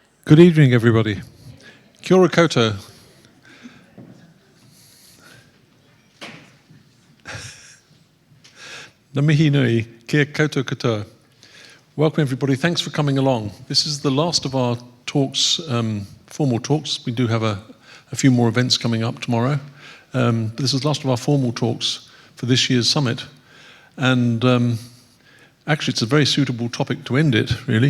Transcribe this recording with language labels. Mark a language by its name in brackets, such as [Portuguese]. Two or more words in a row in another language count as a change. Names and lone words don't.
[English] Good evening, everybody. [Māori] Kia ora koutou. Na mihi nui, kia koutou katoa. [English] Welcome, everybody. Thanks for coming along. This is the last of our talks, formal talks. We do have a few more events coming up tomorrow. But this is the last of our formal talks for this year's summit. And actually, it's a very suitable topic to end it, really.